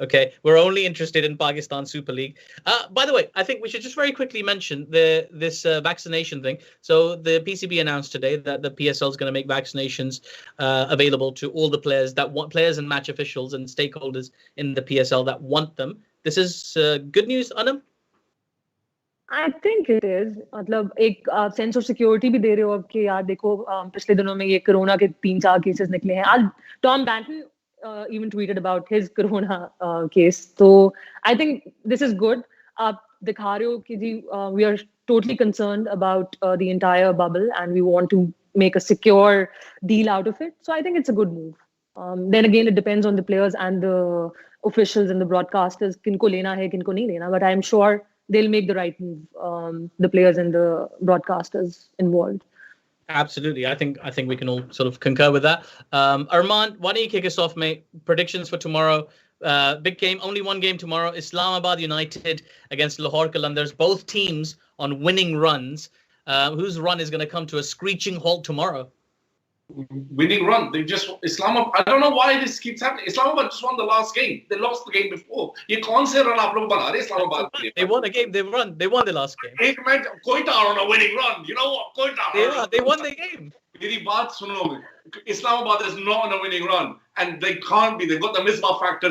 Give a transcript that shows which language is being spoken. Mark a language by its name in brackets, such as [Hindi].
[English] Okay, we're only interested in Pakistan Super League. By the way, I think we should just very quickly mention this vaccination thing. So the PCB announced today that the PSL is going to make vaccinations available to all the players and match officials and stakeholders in the PSL that want them. This is good news, Anam? I think it is. [Hindi] मतलब एक sense of security भी दे रहे हो अब कि यार देखो पिछले दिनों में ये कोरोना के 3-4 cases निकले हैं. [English] आज Tom Banton even tweeted about his corona case. So I think this is good. [Hindi] आप दिखा रहे हो कि जी [English] we are totally concerned about the entire bubble and we want to make a secure deal out of it. So I think it's a good move. Then again, it depends on the players and the officials and the broadcasters. [Hindi] किनको लेना है, किनको नहीं लेना. [English] But I'm sure they'll make the right move, the players and the broadcasters involved. Absolutely. I think we can all sort of concur with that. Armaan, why don't you kick us off, mate? Predictions for tomorrow. Big game, only one game tomorrow. Islamabad United against Lahore Qalandars. Both teams on winning runs. Whose run is going to come to a screeching halt tomorrow? Winning run. Islamabad. I don't know why this keeps happening. Islamabad just won the last game. They lost the game before. [Hindi] ये कौन से run आप लोग बना रहे Islamabad के लिए? [English] They won a game. They won the last game. एक match Quetta are on a winning run. You know what? Quetta. They won the game. [Hindi] मेरी बात सुनो. [English] Islamabad is not on a winning run, and they can't be. They've got the misbah factor.